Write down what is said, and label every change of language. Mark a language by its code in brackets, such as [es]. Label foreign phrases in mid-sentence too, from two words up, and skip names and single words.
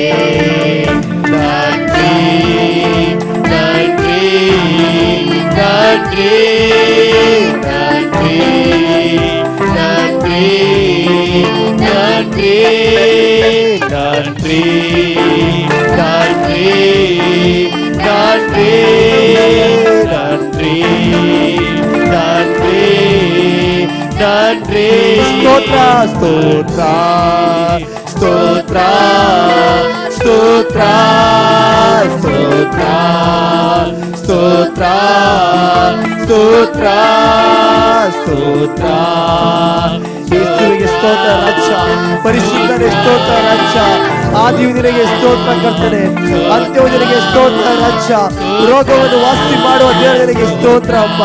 [ta] நன்றி நன்றி நன்றி நன்றி நன்றி நன்றி நன்றி நன்றி நன்றி நன்றி நன்றி நன்றி. [kn] ಸ್ತೋತ್ರ ಸ್ತೋತ್ರ ಸ್ತೋತ್ರ ಸ್ತೋತ್ರ ಸ್ತೋತ್ರ ಸ್ತೋತ್ರ ಸ್ತೋತ್ರ ಸ್ತೋತ್ರ. ಯೇಸುವಿಗೆ ಸ್ತೋತ್ರ ರಾಜ, ಪರಿಶುದ್ಧನೇ ಸ್ತೋತ್ರ ರಾಜ, ಆದಿಯುನಿಗೆ ಸ್ತೋತ್ರ ಕರ್ತನೆ, ಅಂತ್ಯವುನಿಗೆ ಸ್ತೋತ್ರ ರಾಜ, ರೋಗವನ್ನು ವಾಸಿ ಮಾಡುವ ದೇವರಿಗೆ ಸ್ತೋತ್ರ ಅಪ್ಪ.